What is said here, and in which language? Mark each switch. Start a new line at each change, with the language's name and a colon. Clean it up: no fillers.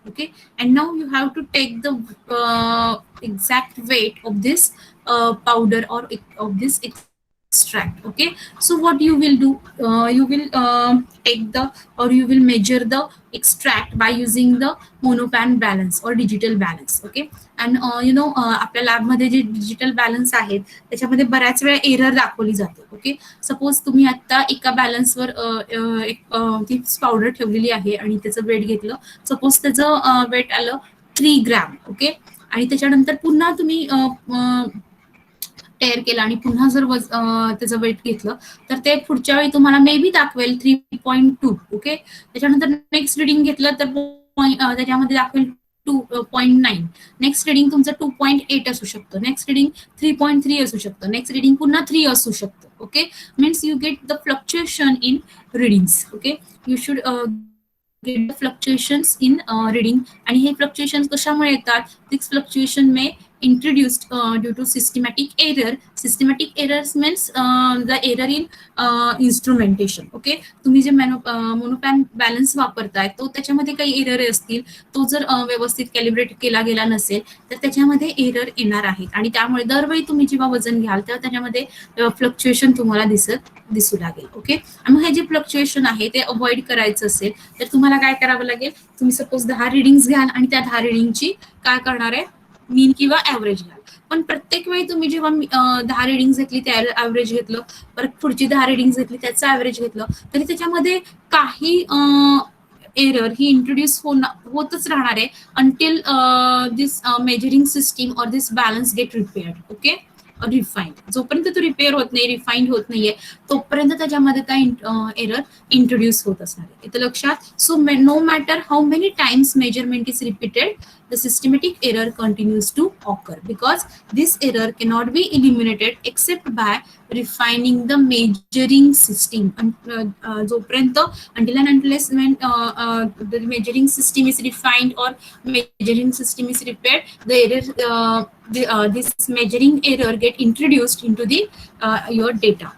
English: Okay, and now you have to take the exact weight of this powder or of this extract. Okay, so what you will do, you will take the, or you will measure the extract by using the monopan balance or digital balance.
Marathi: Okay, and आपल्या लॅबमध्ये जे digital balance आहेत त्याच्यामध्ये बऱ्याच वेळा error दाखवली जाते. Okay, suppose तुम्ही आता एका बॅलन्सवर एक ती पावडर ठेवलेली आहे आणि त्याचं वेट घेतलं. सपोज त्याचं वेट आलं 3 ग्रॅम. ओके, आणि त्याच्यानंतर पुन्हा तुम्ही टेअर केला आणि पुन्हा जर त्याचं वेट घेतलं तर ते पुढच्या वेळी तुम्हाला मे बी दाखवेल 3.2. ओके, त्याच्यानंतर नेक्स्ट रिडिंग घेतलं तर त्याच्यामध्ये दाखवेल 2.9. नेक्स्ट रिडिंग तुमचं 2.8 असू शकतं. नेक्स्ट रिडिंग 3.3 असू शकतं. नेक्स्ट रिडिंग पुन्हा 3 असू शकतं. Okay,
English: Means you get the fluctuation in readings. Okay, you should get the fluctuations in reading.
Marathi: आणि हे फ्लक्च्युएशन्स कशामुळे येतात?
English: This fluctuation may introduced due to systematic error. Systematic errors means the error in instrumentation.
Marathi: Okay, तुम्ही जे मोनोपॅन balance वापरताय तो त्याच्यामध्ये काही एरर असतील, तो जर व्यवस्थित कॅलिब्रेट केला गेला नसेल तर त्याच्यामध्ये एरर येणार आहेत आणि त्यामुळे दरवेळी तुम्ही जेव्हा वजन घ्याल तेव्हा त्याच्यामध्ये फ्लक्च्युएशन तुम्हाला दिसू लागेल. ओके, आणि मग हे जे फ्लक्च्युएशन आहे ते अवॉइड करायचं असेल तर तुम्हाला काय करावं लागेल? तुम्ही सपोज 10 रिडिंग्स घ्याल आणि त्या 10 रिडिंगची काय करणार आहे? मीन किंवा ऍव्हरेज घ्याल. पण प्रत्येक वेळी तुम्ही जेव्हा 10 रिडिंग घेतली त्या ऍव्हरेज घेतलं, परत पुढची 10 रिडिंग घेतली त्याचं ऍव्हरेज घेतलं, तरी त्याच्यामध्ये काही एरर ही इंट्रोड्यूस होतच राहणार आहे
English: Until this measuring system और this balance get repaired.
Marathi: Okay, refined. जोपर्यंत तो रिपेअर होत नाही, रिफाईंड होत नाहीये, तोपर्यंत त्याच्यामध्ये काय एरर इंट्रोड्यूस होत असणार आहे. इथं लक्षात.
English: So no matter how many times measurement is repeated, the systematic error continues to occur because this error cannot be eliminated except by refining the measuring system.
Marathi: जोपर्यंत
English: until and unless when the measuring system is refined or measuring system is repaired, the error this measuring error get introduced into the your data.